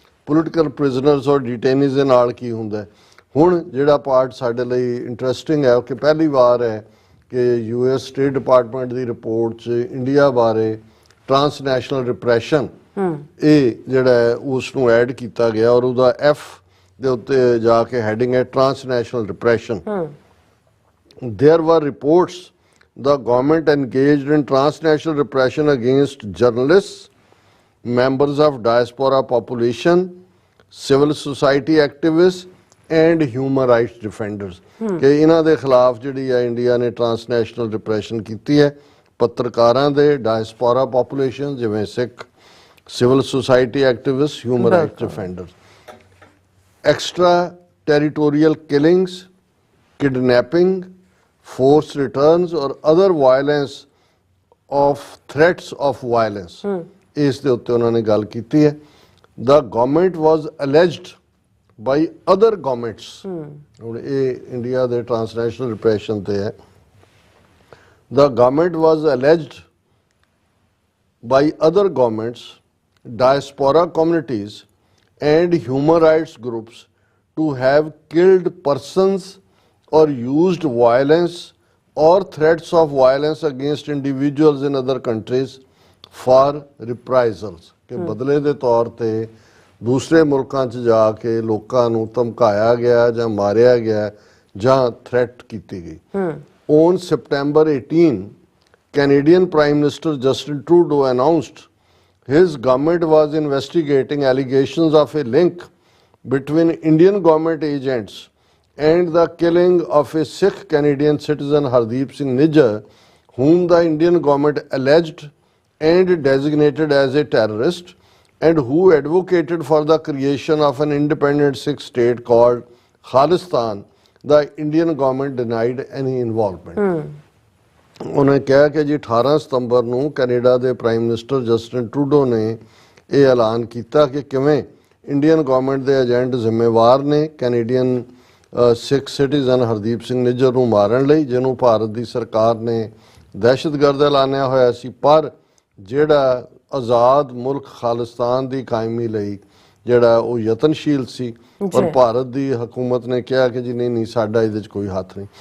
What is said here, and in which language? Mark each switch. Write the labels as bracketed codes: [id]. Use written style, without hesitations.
[pa] Political prisoners ਔਰ ਡਿਟੇਨੀਜ਼ ਦੇ ਨਾਲ ਕੀ ਹੁੰਦਾ। ਹੁਣ ਜਿਹੜਾ ਪਾਰਟ ਸਾਡੇ ਲਈ ਇੰਟਰਸਟਿੰਗ ਹੈ ਕਿ ਪਹਿਲੀ ਵਾਰ ਹੈ ਕਿ US ਸਟੇਟ ਡਿਪਾਰਟਮੈਂਟ ਦੀ ਰਿਪੋਰਟ 'ਚ ਇੰਡੀਆ ਬਾਰੇ ਟਰਾਂਸਨੈਸ਼ਨਲ ਰਿਪਰੈਸ਼ਨ ਇਹ ਜਿਹੜਾ ਹੈ ਉਸ ਨੂੰ ਐਡ ਕੀਤਾ ਗਿਆ, ਔਰ ਉਹਦਾ F ਦੇ ਉੱਤੇ ਜਾ ਕੇ ਹੈਡਿੰਗ ਹੈ transnational repression. [en] There were reports the government engaged in transnational repression against journalists, members of diaspora population, civil society activists and human rights defenders। [pa] ਕਿ ਇਹਨਾਂ ਦੇ ਖਿਲਾਫ ਜਿਹੜੀ ਹੈ ਇੰਡੀਆ ਨੇ ਟਰਾਂਸਨੈਸ਼ਨਲ ਰਿਪਰੈਸ਼ਨ ਕੀਤੀ ਹੈ, ਪੱਤਰਕਾਰਾਂ ਦੇ, ਡਾਇਸਪੋਰਾ ਪੋਪੂਲੇਸ਼ਨ ਜਿਵੇਂ ਸਿੱਖ, civil society activist, human rights defenders. [en] extra territorial killings, kidnapping, forced returns or other violence of threats of violence, [pa] ਇਸ ਦੇ ਉੱਤੇ ਉਹਨਾਂ ਨੇ ਗੱਲ ਕੀਤੀ ਹੈ। [en] The government was alleged by other governments, [pa] ਹੁਣ ਇਹ ਇੰਡੀਆ ਦੇ ਟਰਾਂਸਨੈਸ਼ਨਲ ਰਿਪਰੈਸ਼ਨ ਤੇ ਹੈ। [en] The government was alleged by other governments, diaspora communities and human rights groups to have killed persons or used violence or threats of violence against individuals in other countries for reprisals [pa] ਕਿ ਬਦਲੇ ਦੇ ਤੌਰ ਤੇ ਦੂਸਰੇ ਮੁਲਕਾਂ 'ਚ ਜਾ ਕੇ ਲੋਕਾਂ ਨੂੰ ਧਮਕਾਇਆ ਗਿਆ ਜਾਂ ਮਾਰਿਆ ਗਿਆ ਜਾਂ ਥ੍ਰੈਟ ਕੀਤੀ ਗਈ। [en] On September 18, Canadian Prime Minister Justin Trudeau announced his government was investigating allegations of a link between Indian government agents and the killing of a Sikh Canadian citizen Hardeep Singh Nijjar, whom the Indian government alleged and designated as a terrorist, and who advocated for the creation of an independent Sikh state called Khalistan. The Indian government denied any involvement. [pa] ਉਹਨੇ ਕਿਹਾ ਕਿ ਜੀ 18 ਸਤੰਬਰ ਨੂੰ Canada ਦੇ prime minister Justin Trudeau ਨੇ ਇਹ ਐਲਾਨ ਕੀਤਾ ਕਿ ਕਿਵੇਂ ਇੰਡੀਅਨ ਗਵਰਨਮੈਂਟ ਦੇ ਏਜੰਟ ਜ਼ਿੰਮੇਵਾਰ ਨੇ ਕੈਨੇਡੀਅਨ ਸਿੱਖ ਸਿਟੀਜ਼ਨ ਹਰਦੀਪ ਸਿੰਘ ਨਿੱਜਰ ਨੂੰ ਮਾਰਨ ਲਈ, ਜਿਹਨੂੰ ਭਾਰਤ ਦੀ ਸਰਕਾਰ ਨੇ ਦਹਿਸ਼ਤਗਰਦ ਐਲਾਨਿਆ ਹੋਇਆ ਸੀ, ਪਰ ਜਿਹੜਾ ਆਜ਼ਾਦ ਮੁਲਕ ਖਾਲਿਸਤਾਨ ਦੀ ਕਾਇਮੀ ਲਈ ਜਿਹੜਾ ਉਹ ਯਤਨਸ਼ੀਲ ਸੀ, ਪਰ ਭਾਰਤ ਦੀ ਹਕੂਮਤ ਨੇ ਕਿਹਾ ਕਿ ਜੀ ਨਹੀਂ ਸਾਡਾ ਇਹਦੇ 'ਚ ਕੋਈ ਹੱਥ ਨਹੀਂ।